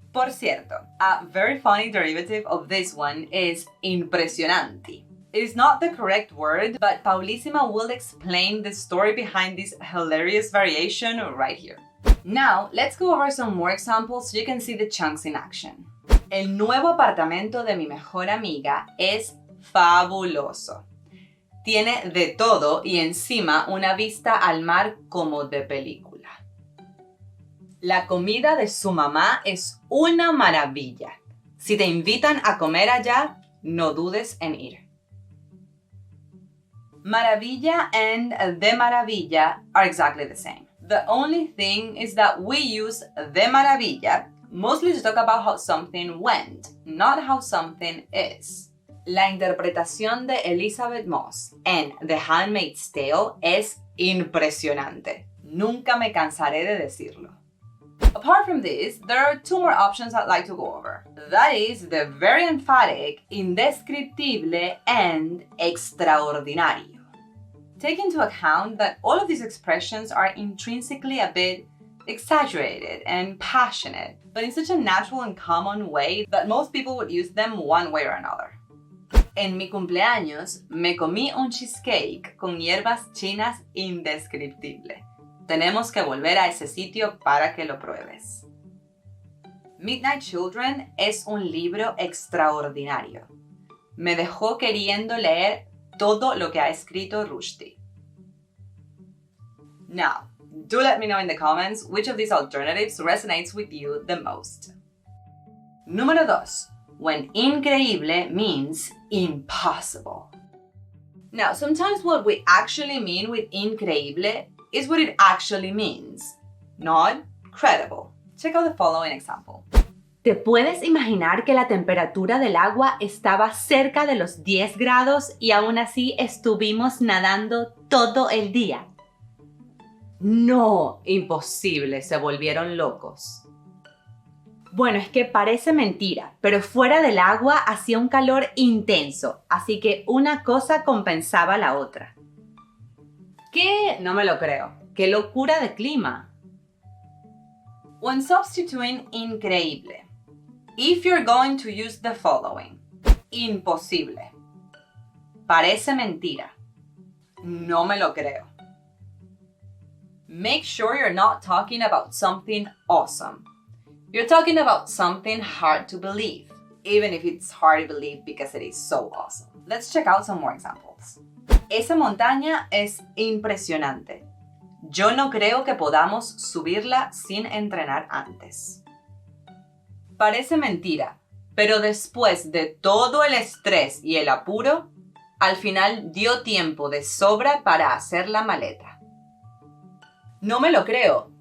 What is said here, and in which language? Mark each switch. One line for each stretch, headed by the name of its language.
Spanish: Por cierto,
English: a very funny derivative of this one is impresionante. It is not the correct word, but Paulísima will explain the story behind this hilarious variation right here. Now, let's go over some more examples so you can see the chunks in action.
Spanish: El nuevo apartamento de mi mejor amiga es fabuloso. Tiene de todo y encima una vista al mar como de película. La comida de su mamá es una maravilla. Si te invitan a comer allá, no dudes en ir.
English: Maravilla and de maravilla are exactly the same. The only thing is that we use de maravilla mostly to talk about how something went, not how something is.
Spanish: La interpretación de Elizabeth Moss en The Handmaid's Tale es impresionante. Nunca me cansaré de decirlo.
English: Apart from this, there are 2 more options I'd like to go over. That is the very emphatic, indescriptible, and extraordinario. Take into account that all of these expressions are intrinsically a bit exaggerated and passionate, but in such a natural and common way that most people would use them one way or another.
Spanish: En mi cumpleaños, me comí un cheesecake con hierbas chinas indescriptible. Tenemos que volver a ese sitio para que lo pruebes. Midnight Children es un libro extraordinario. Me dejó queriendo leer todo lo que ha escrito Rushdie.
English: Now, do let me know in the comments which of these alternatives resonates with you the most.
Spanish: Número 2.
English: When increíble means impossible. Now, sometimes what we actually mean with increíble is what it actually means, not credible. Check out the following example.
Spanish: ¿Te puedes imaginar que la temperatura del agua estaba cerca de los 10 grados y aún así estuvimos nadando todo el día? No, imposible, se volvieron locos. Bueno, es que parece mentira, pero fuera del agua hacía un calor intenso, así que una cosa compensaba la otra. ¿Qué que no me lo creo. ¡Qué locura de clima!
English: When substituting increíble, if you're going to use the following:
Spanish: imposible, parece mentira, no me lo creo.
English: Make sure you're not talking about something awesome. You're talking about something hard to believe, even if it's hard to believe because it is so awesome. Let's check out some more examples.
Spanish: Esa montaña es impresionante. Yo no creo que podamos subirla sin entrenar antes. Parece mentira, pero después de todo el estrés y el apuro, al final dio tiempo de sobra para hacer la maleta. No me lo creo.